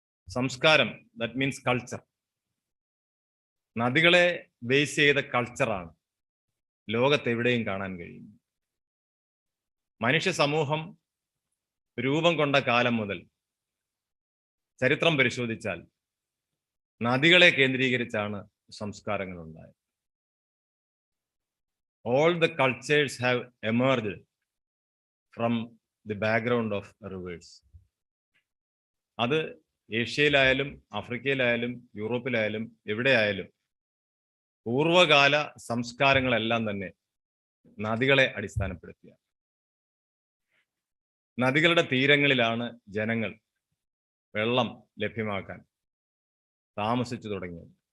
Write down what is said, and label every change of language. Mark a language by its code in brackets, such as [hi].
[ml] സംസ്കാരം, [en] That means culture. [ml] നദികളെ base ചെയ്ത കൾച്ചറാണ് ലോകത്തെവിടെയും കാണാൻ കഴിയും. മനുഷ്യ സമൂഹം രൂപം കൊണ്ട കാലം മുതൽ ചരിത്രം പരിശോധിച്ചാൽ നദികളെ കേന്ദ്രീകരിച്ചാണ് സംസ്കാരങ്ങൾ ഉണ്ടായത്. [en] All the cultures have emerged from the background of rivers. [ml] അത് ഏഷ്യയിലായാലും ആഫ്രിക്കയിലായാലും യൂറോപ്പിലായാലും എവിടെയായാലും പൂർവകാല സംസ്കാരങ്ങളെല്ലാം തന്നെ നദികളെ അടിസ്ഥാനപ്പെടുത്തിയ. നദികളുടെ തീരങ്ങളിലാണ് ജനങ്ങൾ വെള്ളം ലഭ്യമാക്കാൻ താമസിച്ചു തുടങ്ങിയത്.